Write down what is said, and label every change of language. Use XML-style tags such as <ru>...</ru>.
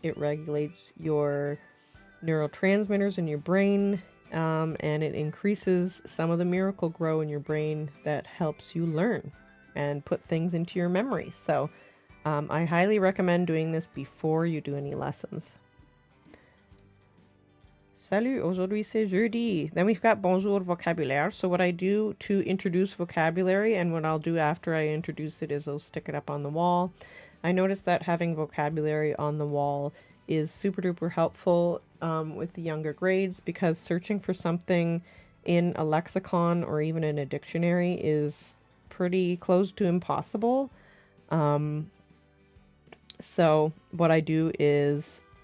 <en>It regulates your neurotransmitters in your brain, and it increases some of the miracle grow in your brain that helps you learn and put things into your memory. So I highly recommend doing this before you do any lessons.</en> <fr>Salut, aujourd'hui c'est jeudi.</fr> <en>Then we've got</en> <fr>bonjour vocabulaire.</fr> <en>So what I do to introduce vocabulary, and what I'll do after I introduce it, is I'll stick it up on the wall. I noticed that having vocabulary on the wall is super duper helpful with the younger grades, because searching for something in a lexicon or even in a dictionary is pretty close to impossible. So what I do is</en>